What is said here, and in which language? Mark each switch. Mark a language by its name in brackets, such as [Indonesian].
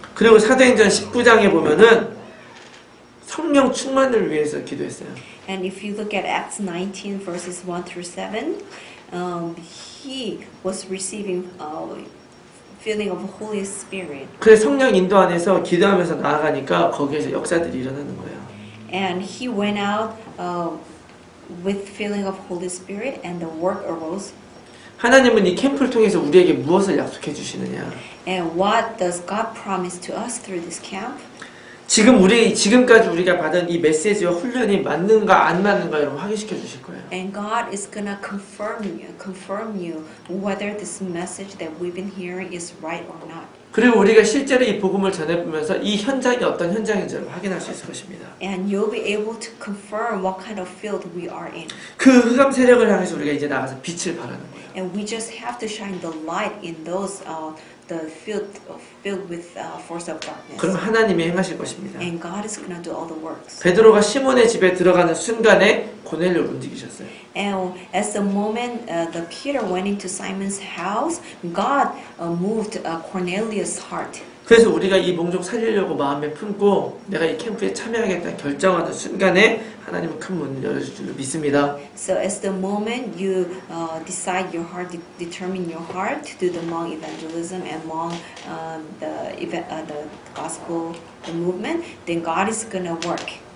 [Korean] 그리고 사도행전 19장에 보면은 성령 충만을 위해서 기도했어요. [English] And if you look at Acts 19, verses 1 through 7, he was receiving feeling of Holy Spirit. [Korean] 그래서 성령 인도 안에서 기도하면서 나아가니까 거기에서 역사들이 일어나는 거예요. [English] And he went out with feeling of Holy Spirit, and the work arose. [Korean] 하나님은 이 캠프를 통해서 우리에게 무엇을 약속해 주시느냐? [English] And what does God promise to us through this camp? [Korean] 지금까지 우리가 받은 이 메시지와 훈련이 맞는가 안 맞는가 여러분 확인시켜 주실 거예요. [English] And God is gonna confirm you whether this message that we've been hearing is right or not. [Korean] 그리고 우리가 실제로 이 복음을 전해보면서 이 현장이 어떤 현장인지를 확인할 수 있을 것입니다. [English] And you'll be able to confirm what kind of field we are in. [Korean] 그 흑암 세력을 향해서 우리가 이제 나가서 빛을 발하는 거예요. [English] And we just have to shine the light in those the field filled with force of darkness. [Korean] 그럼 하나님이 행하실 것입니다. [English] And God is gonna do all the works. [Korean] 베드로가 시몬의 집에 들어가는 순간에 고넬료를 움직이셨어요. [English] And as the moment the Peter went into Simon's house, God moved Cornelius' heart. [Korean] 그래서 우리가 이 목적 살리려고 마음에 품고 내가 이 캠프에 참여하겠다 결정하는 순간에 하나님은 큰 문을 열어줄 줄로 믿습니다. [English] So as the moment you decide your heart, determine your heart to do the Hmong evangelism and Hmong the gospel, the movement, then God is gonna work.